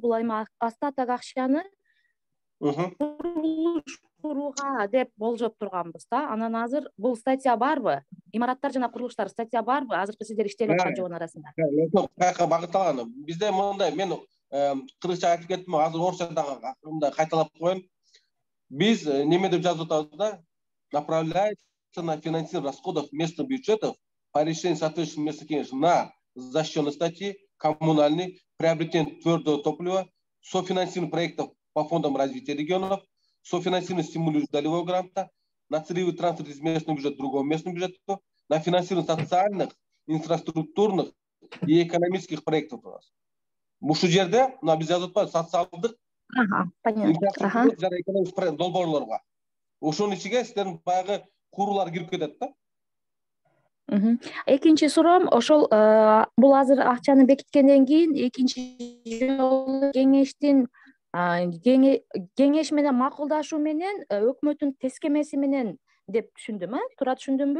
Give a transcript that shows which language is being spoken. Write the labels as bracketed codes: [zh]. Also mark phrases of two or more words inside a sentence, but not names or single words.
[ky] Бул эми остаток акчаны курулуш курууга деп болжоп турганбыз да. Анан азыр бул статья барбы? Имараттар жана курулуштар статья барбы? Азыркы сиздер иштеп аткан жобонун арасында. Каяка багытталган. Бизде мындай, мен кыргызча айтып кеттим, азыр орусча дагы мындай кайталап коеюн. Биз неме деп жазып атабыз да? [ru] Направляется на финансирование расходов местных бюджетов по решению соответствующих местных кеңеш на защищенные статьи, коммунальный, приобретение твердого топлива, софинансирование проектов по фондам развития регионов, софинансирование стимулирующего долевого гранта, на целевой трансфер из местного бюджета к другому местному бюджету, на финансирование социальных, инфраструктурных и экономических проектов у нас. [ky] Ушул жерде мына биз жазып атпайбыз социалдык [ru] Понятно. [ky] жана экономикалык долбоорлорго. Ошонун ичиге силердин баягы куруулар кирип кетет да. Экинчи суроом ошол бул азыр акчаны бекиткенден кийин экинчи жолу кеңештин кеңеш менен макулдашуу менен өкмөттүн тескемеси менен деп түшүндүм, туура түшүндүмбү?